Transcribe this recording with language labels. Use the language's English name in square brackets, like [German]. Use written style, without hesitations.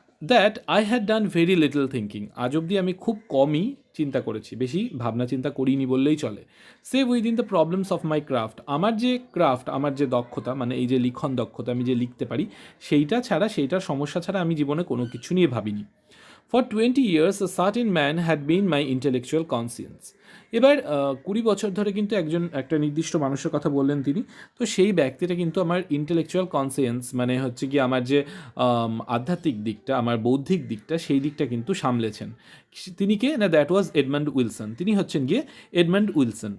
[English] that I had done very little thinking, [Bangla] আজ অবধি আমি খুব কমই চিন্তা করেছি, বেশি ভাবনা চিন্তা করিনি বললেই চলে। [English] save within the problems of my craft, [Bangla] আমার যে দক্ষতা, মানে এই যে লিখন দক্ষতা, আমি যে লিখতে পারি, সেইটার সমস্যা ছাড়া আমি জীবনে কোনো কিছু নিয়ে ভাবিনি। [English] For 20 years a certain man had been my intellectual conscience. [Bangla] এবার 20 বছর ধরে কিন্তু একটা নির্দিষ্ট মানুষের কথা বললেন তিনি। তো সেই ব্যক্তিটা কিন্তু আমার ইন্টেলেকচুয়াল কনসিয়েন্স, মানে হচ্ছে কি আমার যে আধ্যাত্মিক দিকটা, আমার বৌদ্ধিক দিকটা, সেই দিকটা কিন্তু সামলেছেন। তিনি কে না, [English] That was Edmund Wilson. [Bangla] তিনি হচ্ছেন গিয়ে এডমান্ড উইলসন।